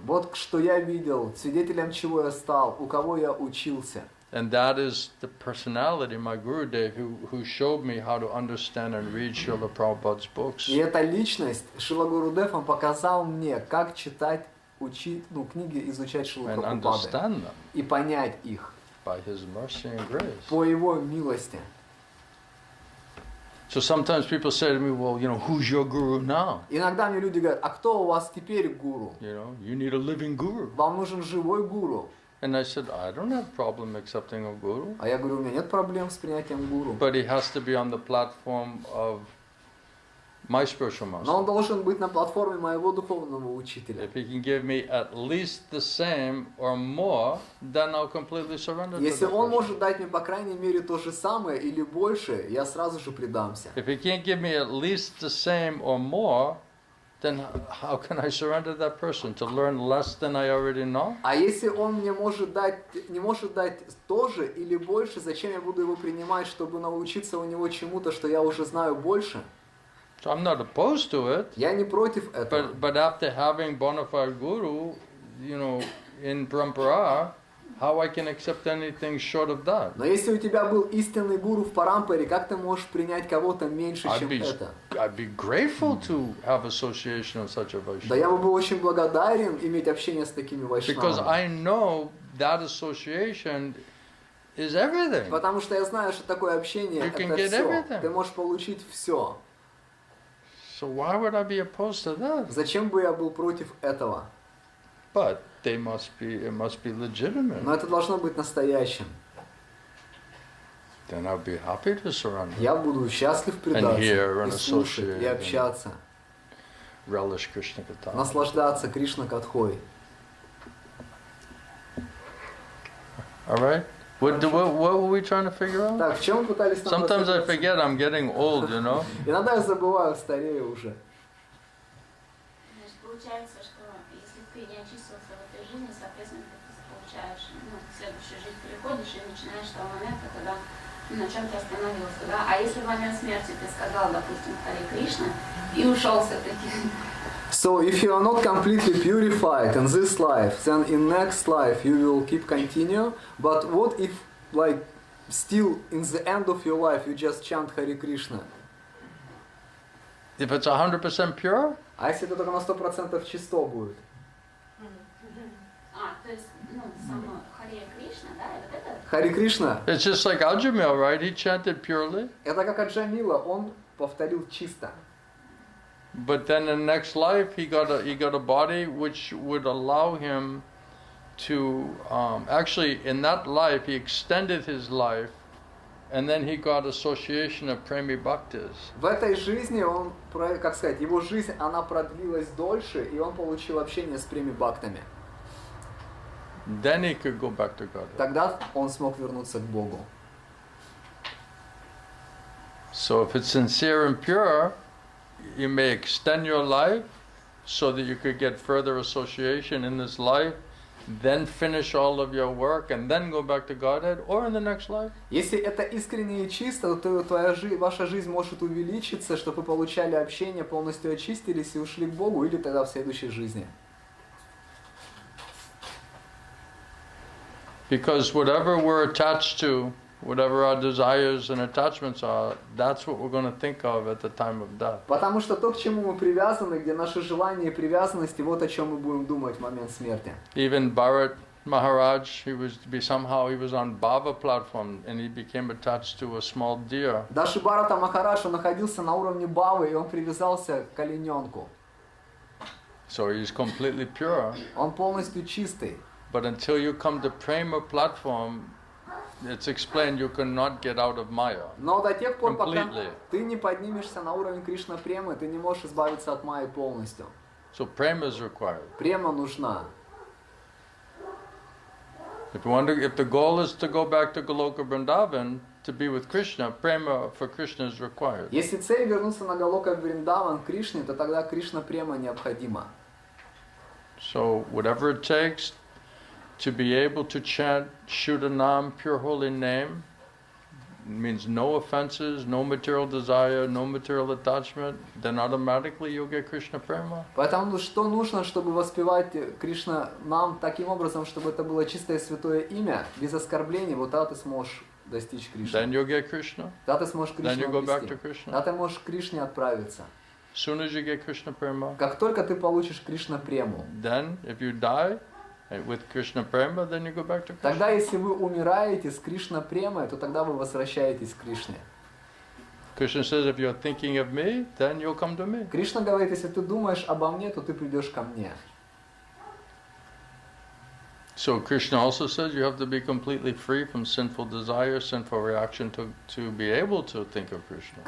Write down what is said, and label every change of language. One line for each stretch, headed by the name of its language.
Russian: Вот что я видел, свидетелем чего я стал, у кого я учился.
English: And that is the personality, my Gurudev, who showed me how to understand and read Srila Prabhupada's books.
Russian: И эта личность, Шрила Гурудев, он показал мне, как читать, книги, изучать Шрилу
English: And
Russian: Прабхупады.
English: understand them
Russian: И понять их
English: by his mercy and grace.
Russian: по его милости.
English: So sometimes people say to me, well, who's your guru now?
Russian: Иногда мне люди говорят, а кто у вас теперь гуру?
English: You need a living guru.
Russian: Вам нужен живой гуру.
English: And I said, I don't have problem accepting a guru.
Russian: А я говорю, у меня нет проблем с принятием гуру.
English: But he has to be on the platform of my spiritual master.
Russian: Но он должен быть на платформе моего духовного учителя.
English: If he can give me at least the same or more, then I'll completely surrender to
Russian: Если
English: that
Russian: он
English: person.
Russian: может дать мне, по крайней мере, то же самое или больше, я сразу же предамся.
English: If he can't give me at least the same or more, then how can I surrender that person to learn less than I already know?
Russian: А если он мне не может дать то же или больше, зачем я буду его принимать, чтобы научиться у него чему-то, что я уже знаю больше?
English: So I'm not opposed to it,
Russian: Я не против этого.
English: but after having bona fide guru, in Parampara, how I can accept anything short of that?
Russian: Но если у тебя был истинный гуру в Парампаре, как ты можешь принять кого-то меньше, чем это?
English: I'd be grateful to have association of such a
Russian: Да
English: Vaishnava.
Russian: я бы был очень благодарен иметь общение с такими
English: Because
Russian: вайшнавами.
English: I know that association is everything.
Russian: Потому что я знаю, что такое общение,
English: You can
Russian: это
English: get
Russian: все.
English: everything.
Russian: Ты можешь получить все.
English: So why would I be opposed to that?
Russian: Зачем бы я был против этого?
English: But it must be legitimate.
Russian: Но это должно быть настоящим.
English: Then I'll be happy to surrender.
Russian: Я буду счастлив предаться,
English: hear and
Russian: и слушать,
English: associate
Russian: и общаться,
English: Relish krishna-katha.
Russian: наслаждаться Кришна-катхой.
English: All right? What were we trying to figure out?
Russian: Так, в чем мы пытались там
English: Sometimes I
Russian: разобраться?
English: forget I'm getting old,
Russian: Иногда я забываю, старею уже. Значит, получается, что если ты не очистился в этой жизни, соответственно, ты получаешь, в следующую жизнь переходишь и начинаешь с того момента, когда на чем ты остановился, да? А если в момент смерти ты сказал, допустим, Харе Кришна, и ушел все-таки.
English: So if you are not completely purified in this life, then in next life you will keep continue. But what if, like, still in the end of your life you just chant Hare Krishna? If it's 100% pure,
Russian: А если это только на 100% чисто будет? То есть, само Харе Кришна, да, и вот это Хари Кришна,
English: It's just like Ajamil, right? He chanted purely,
Russian: это как Аджамила, он повторил чисто.
English: but then in the next life he got a body which would allow him to actually in that life he extended his life, and then he got association of premi bhaktas.
Russian: В этой жизни он, как сказать, его жизнь, она продлилась дольше, и он получил общение с преми-бхактами.
English: Then he could go back to God.
Russian: Тогда он смог вернуться к Богу.
English: So if it's sincere and pure, you may extend your life so that you could get further association in this life, then finish all of your work and then go back to Godhead, or in the next life.
Russian: Если это искренне и чисто, то ваша жизнь может увеличиться, чтобы вы получали общение, полностью очистились и ушли к Богу, или тогда в следующей жизни.
English: Because whatever we're attached to, whatever our desires and attachments are, that's what we're going to think of at the time of death.
Russian: Потому что то, к чему мы привязаны, где наши желания и привязанности, вот о чем мы будем думать в момент смерти.
English: Even Bharat Maharaj, he was on Bhava platform and he became attached to a small deer.
Russian: Даже Бхарата Махарадж, он находился на уровне Бавы, и он привязался к олененку.
English: So he's completely pure.
Russian: Он полностью чистый.
English: But until you come to Prema platform, it's explained you cannot get out of Maya.
Russian: Но до тех пор, пока
English: Completely.
Russian: ты не поднимешься на уровень Кришна Премы, ты не можешь избавиться от Майи полностью.
English: So Prema is required.
Russian: Према нужна.
English: If the goal is to go back to Goloka Vrindavan to be with Krishna, Prema for Krishna is required.
Russian: Если цель вернуться на Галока Вриндаван к Кришне, то тогда Кришна Према необходима.
English: So whatever it takes to be able to chant Shuddhanam, pure holy name, means no offenses, no material desire, no material attachment, then automatically you'll get Krishna Prema.
Russian: Поэтому что нужно, чтобы воспевать Кришна нам таким образом, чтобы это было чистое святое имя, без оскорблений, вот тогда ты сможешь достичь Кришны.
English: Then you'll get Krishna.
Russian: Тогда ты сможешь
English: Then you
Russian: Кришну
English: go back
Russian: обрести.
English: to Krishna.
Russian: Тогда ты можешь к Кришне отправиться.
English: As soon as you get Krishna Prema,
Russian: Как только ты получишь Кришна Прему,
English: then if you die with Krishna Prema, then you go back to Krishna.
Russian: тогда если вы умираете с Кришна Премой, то тогда вы возвращаетесь к Кришне.
English: Krishna says, if you're thinking of me, then you'll come to me.
Russian: Кришна говорит, если ты думаешь обо мне, то ты придешь ко мне.
English: So Krishna also says you have to be completely free from sinful desire, sinful reaction to be able to think of Krishna.